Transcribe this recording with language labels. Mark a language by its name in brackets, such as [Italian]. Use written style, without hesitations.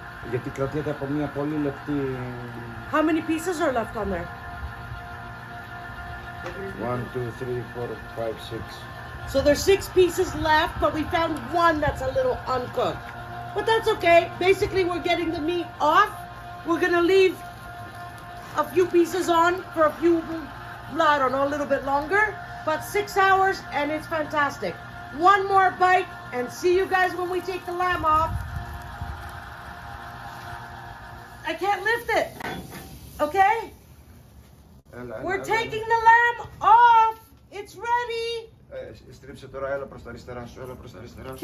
[Greek] Γιατί κρατιέται από μια πολύ λεπτή... [English] How many pieces are left on there? 1, 2, 3, 4, 5, 6. So there's 6 pieces left, but we found one that's a little uncooked. But that's okay. Basically, we're getting the meat off. We're gonna leave a few pieces on for a few, I don't know, a little bit longer. But 6 hours, and it's fantastic. One more bite, and see you guys when we take the lamb off. I can't lift it. Okay? We're taking the lamb off. It's ready. [Greek] Στρίψε τώρα, έλα προς τα αριστερά σου, έλα προς τα αριστερά σου.